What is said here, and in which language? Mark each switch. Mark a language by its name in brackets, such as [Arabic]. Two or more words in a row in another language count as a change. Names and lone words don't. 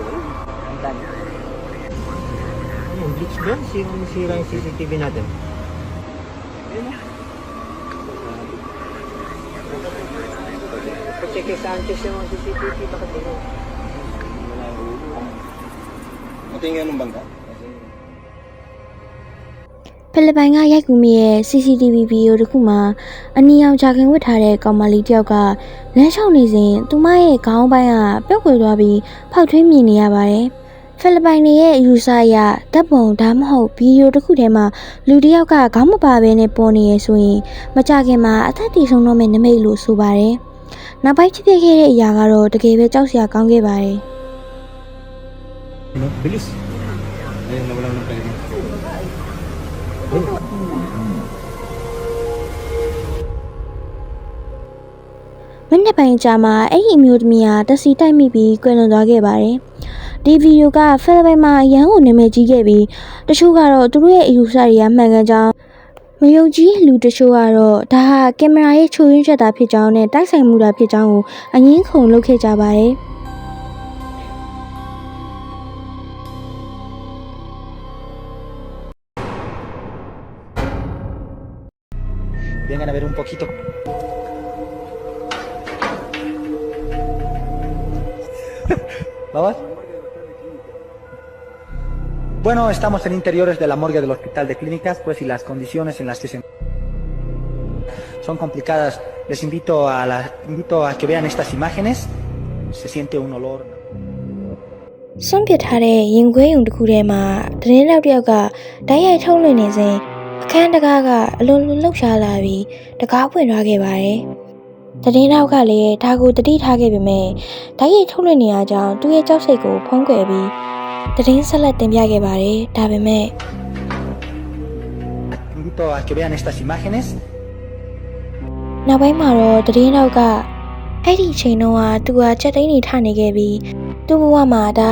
[Filipino] Ang dami. Ano yung glitch doon? Sira yung CCTV natin. Kasi kay Sanchez yung CCTV bakit ito? Tingnan ng bangka. [Burmese] ဖိလစ်ပိုင်ကရိုက်ကူမိရဲ့ CCTV ဗီဒီယိုတစ်ခုမှာအနီရောင်ဂျာကင်ဝတ်ထားတဲ့ကောင်မလေးတစ်ယောက်ကလမ်းလျှောက်နေစဉ်သူမရဲ့ခေါင်းပိုင်းကပျောက်ကွယ်သွားပြီးဖောက်ထွင်းမြင်နေရပါတယ်။ဖိလစ်ပိုင်ရဲ့ယူဆအရတပ်ပုံဒါမှမဟုတ်ဗီဒီယိုတစ်ခုထဲမှာလူတစ်ယောက်ကခေါင်းမပါဘဲနဲ့ပေါ်နေရဆိုရင်မကြခင်မှာအသက်တည်ဆုံးတော့မယ့်နမိတ်လို့ဆိုပါတယ်။နောက်ပိုင်းဖြစ်ခဲ့တဲ့အရာကတော့တကယ်ပဲကြောက်စရာကောင်းခဲ့ပါတယ်။ Bilis. [Filipino] Ayun, nawalan ng pwede. [Burmese] မနေ့ပိုင်းကြာမှာအဲ့ဒီအမျိုးသမီးဟာတစီတိုက်မိပြီးကွယ်လွန်သွားခဲ့ပါတယ်။ဒီဗီဒီယိုကဖိလစ်ပိုင်မှာအရန်ကိုနာမည်ကြီးခဲ့ပြီးတချို့ကတော့သူတို့ရဲ့အယူဆတွေကမှန်ကန်ကြောင်းမယုံကြည်လူတချို့ကတော့ဒါဟာကင်မရာရဲ့ချိုးရင်းချက်တာဖြစ်ကြောင်းနဲ့တိုက်ဆိုင်မှုတာဖြစ်ကြောင်းကိုအငင်းခုန်လုပ်ခဲ့ကြပါတယ်။ [Spanish] Vengan a ver un poquito. ¿Vamos? Bueno, estamos en interiores de la morgue del Hospital de Clínicas, pues y las condiciones en las que se son complicadas. Les invito a que vean estas imágenes. Se siente un olor. [Burmese] စွန့်ပစ်ထားတဲ့ရင်ခွဲရုံတစ်ခုထဲမှာသတင်းလောက်တစ်ယောက်ကဓာတ်ရိုက်ထုတ်လွှင့်နေစဉ်အခန်းတကားကအလွန်လှုပ်ရှားလာပြီးတကားပွင့်သွားခဲ့ပါတယ်။သတင်းလောက်ကလည်းဒါကိုတတိထားခဲ့ပေမဲ့ဓာတ်ရိုက်ထုတ်လွှင့်နေရကြောင်းသူ့ရဲ့ကြောက်စိတ်ကိုဖုံးကွယ်ပြီးသတင်းဆက်လက်တင်ပြခဲ့ပါတယ်။ဒါပေမဲ့ [Spanish] Invito a que vean estas imágenes. [Burmese] နောက်ပိုင်းမှာတော့သတင်းလောက်ကအဲ့ဒီအချိန် တုန်းကသူကချက်သိမ်းနေထနေခဲ့ပြီးသူ့ဘဝမှာဒါ